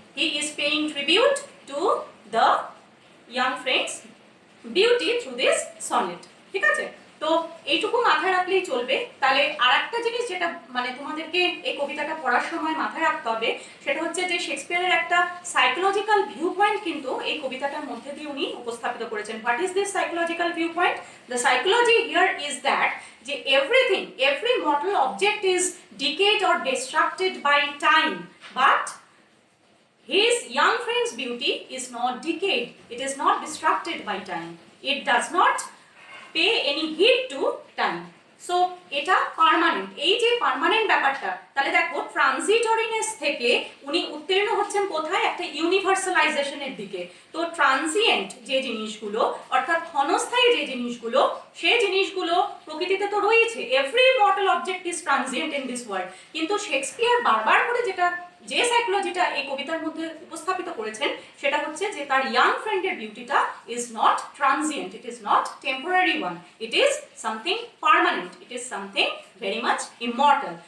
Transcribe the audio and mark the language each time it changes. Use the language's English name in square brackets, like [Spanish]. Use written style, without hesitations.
[English] He is paying tribute to the young friend's beauty through this sonnet. [Bangla] ঠিক আছে? তো এইটুকু মাথায় রাখলেই চলবে। তাহলে আর একটা জিনিস যেটা মানে তোমাদেরকে এই কবিতাটা পড়ার সময় মাথায় রাখতে হবে, সেটা হচ্ছে যে শেক্সপিয়ারের একটা সাইকোলজিক্যাল ভিউ পয়েন্ট কিন্তু এই কবিতাটার মধ্যে দিয়ে উনি উপস্থাপিত করেছেন। [English] What is this psychological view point? The psychology here is that যে everything, every mortal object is decayed or distracted by time, but his young friend's beauty is not decayed, it is not distracted by time, it does not pay any heed to time. [Bangla] So এটা permanent. এই যে permanent ব্যাপারটা, তাহলে দেখো ট্রানজিটরিনেস থেকে উনি উত্তীর্ণ হচ্ছেন কোথায়? একটা ইউনিভার্সালাইজেশনের দিকে। তো ট্রানজিয়েন্ট যে জিনিসগুলো অর্থাৎ ক্ষণস্থায়ী যে জিনিসগুলো, সেই জিনিসগুলো প্রকৃতিতে তো রয়েছে। [English] Every mortal object is transient in this world. [Bangla] কিন্তু শেক্সপিয়ার বারবার করে যে সাইকোলজিটা এই কবিতার মধ্যে উপস্থাপিত করেছেন, সেটা হচ্ছে যে তার [English] Young ফ্রেন্ডের বিউটিটা is not transient, it is not temporary one, it is something permanent, it is something very much immortal.